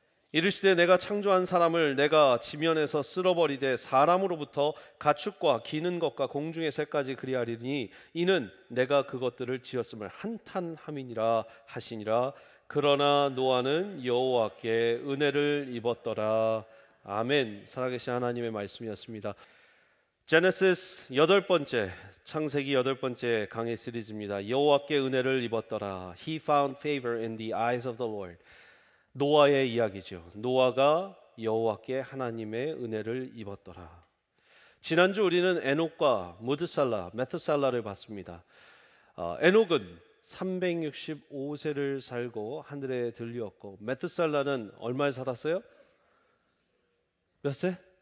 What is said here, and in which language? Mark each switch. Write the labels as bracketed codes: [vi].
[ko] 이르시되 내가 창조한 사람을 내가 지면에서 쓸어버리되 사람으로부터 가축과 기는 것과 공중의 새까지 그리하리니 이는 내가 그것들을 지었음을 한탄함이니라 하시니라. 그러나 노아는 여호와께 은혜를 입었더라. 아멘. 살아계신 하나님의 말씀이었습니다. 제네시스 8번째 창세기 8번째 강의 시리즈입니다. 여호와께 은혜를 입었더라. [en] He found favor in the eyes of the Lord. [ko] 노아의 이야기죠. 노아가 여호와께 하나님의 은혜를 입었더라. 지난주 우리는 에녹과 메투살라를 봤습니다. 에녹은 365세를 살고 하늘에 들리었고 메투살라는 얼마를 살았어요? 몇 세?